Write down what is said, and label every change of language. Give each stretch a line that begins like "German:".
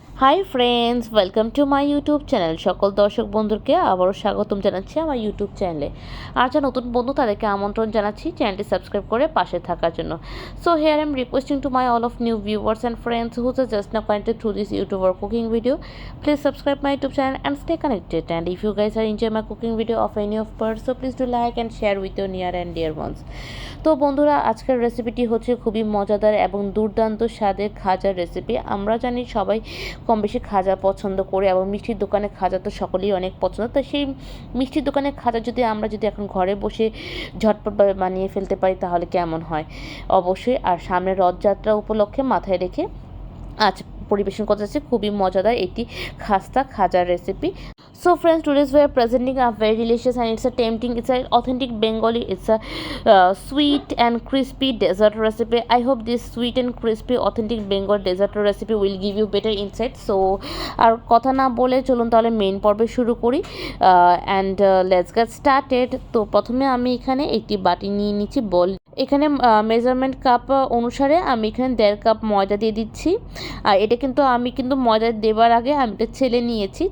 English: Hi friends, welcome to my YouTube channel.
Bangla: সকল দর্শক বন্ধুকে আবারও স্বাগতম জানাচ্ছি আমার ইউটিউব চ্যানেলে। আর যারা নতুন বন্ধু তাদেরকে আমন্ত্রণ জানাচ্ছি চ্যানেলটি সাবস্ক্রাইব করে পাশে থাকার জন্য।
English: So here I am requesting to my all of new viewers and friends whose are just now connected through this YouTube or cooking video. Please subscribe my YouTube channel and stay connected. And if you guys are enjoy my cooking video of any of part, so please do like and share with your near and dear ones.
Bangla: তো বন্ধুরা, আজকের রেসিপিটি হচ্ছে খুবই মজাদার এবং দুর্দান্ত স্বাদের খাজার রেসিপি। আমরা জানি সবাই কম বেশি খাজা পছন্দ করে এবং মিষ্টির দোকানে খাজা তো সকলেই অনেক পছন্দ। তো সেই মিষ্টির দোকানে খাজা আমরা যদি এখন ঘরে বসে ঝটপট বানিয়ে ফেলতে পারি তাহলে কেমন হয়। অবশ্যই। আর সামনে রথযাত্রা উপলক্ষে মাথায় রেখে আজ পরিবেশন করতে যাচ্ছি খুবই মজাদার একটি খাস্তা খাজার recipe.
English: So friends, today's we are presenting a very delicious and it's a tempting, it's an authentic Bengali, it's a sweet and crispy dessert recipe. I hope this sweet and crispy authentic Bengal dessert recipe will give you better insight.
Bangla: So আর কথা না বলে চলুন তাহলে main পর্বে শুরু করি
English: and let's get started.
Bangla: তো প্রথমে আমি এখানে একটি বাটি নিয়ে নিচ্ছি বল। এখানে মেজারমেন্ট কাপ অনুসারে আমি এখানে 1.5 কাপ ময়দা দিয়ে দিচ্ছি। আর এটা কিন্তু আমি ময়দা দেওয়ার আগে আমি এটা ছেলে নিয়েছি।